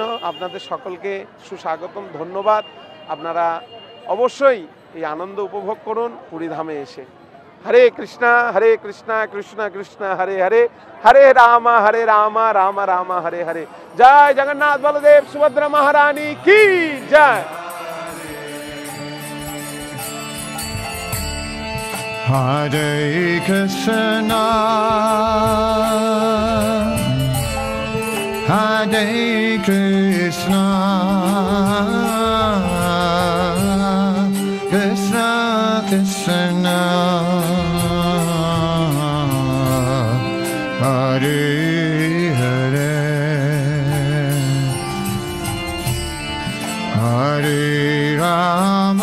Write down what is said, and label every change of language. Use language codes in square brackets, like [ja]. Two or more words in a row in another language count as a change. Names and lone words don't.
[bn] আপনাদের সকলকে সুস্বাগতম, ধন্যবাদ। আপনারা অবশ্যই এই আনন্দ উপভোগ করুন পুরী ধামে এসে। [sa] হরে কৃষ্ণা কৃষ্ণ কৃষ্ণ হরে হরে, হরে রাম রাম রাম হরে হরে। [bn] জয় জগন্নাথ বলদেব সুভদ্রা মহারানী কি জয়। [sa] Hare Krishna, Hare Krishna, Krishna Krishna, Hare Hare, Hare Rama,